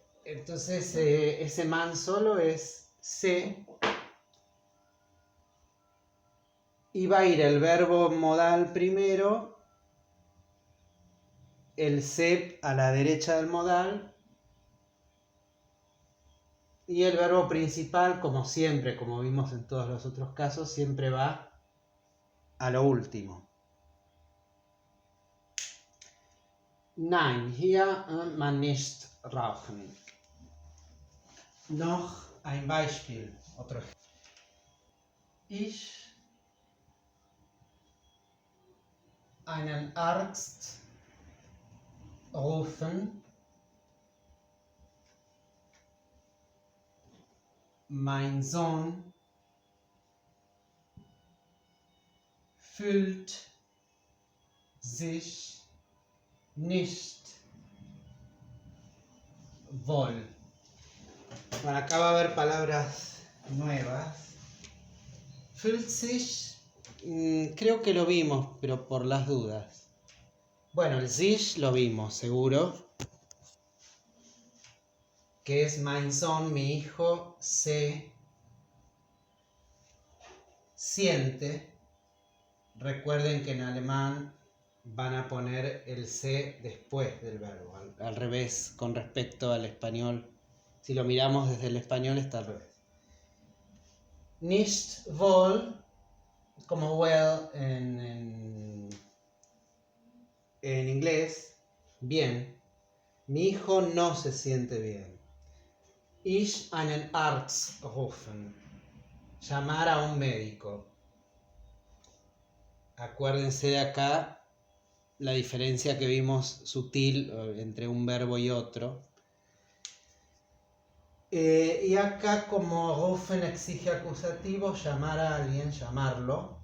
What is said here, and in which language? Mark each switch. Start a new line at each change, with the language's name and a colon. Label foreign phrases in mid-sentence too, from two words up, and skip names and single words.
Spanish: Entonces ese man solo es se, y va a ir el verbo modal primero, el se a la derecha del modal, y el verbo principal, como siempre, como vimos en todos los otros casos, siempre va a lo último.
German: Nein, hier man nicht rauchen. Noch ein Beispiel.
Spanish: Otro ejemplo.
German: Ich einen Arzt rufen. Mein Sohn fühlt sich nicht wohl.
Spanish: Bueno, acá va a haber palabras nuevas.
German: Fühlt sich,
Spanish: creo que lo vimos, pero por las dudas. Bueno, el sich lo vimos, seguro. Que es
German: mein Sohn,
Spanish: mi hijo, se siente. Recuerden que en alemán van a poner el se después del verbo, al revés, con respecto al español. Si lo miramos desde el español está al revés.
German: Nicht wohl,
Spanish: como well en inglés, bien. Mi hijo no se siente bien.
German: Ich einen Arzt rufen.
Spanish: Llamar a un médico. Acuérdense de acá la diferencia que vimos sutil entre un verbo y otro. Y acá, como rufen exige acusativo, llamar a alguien, llamarlo.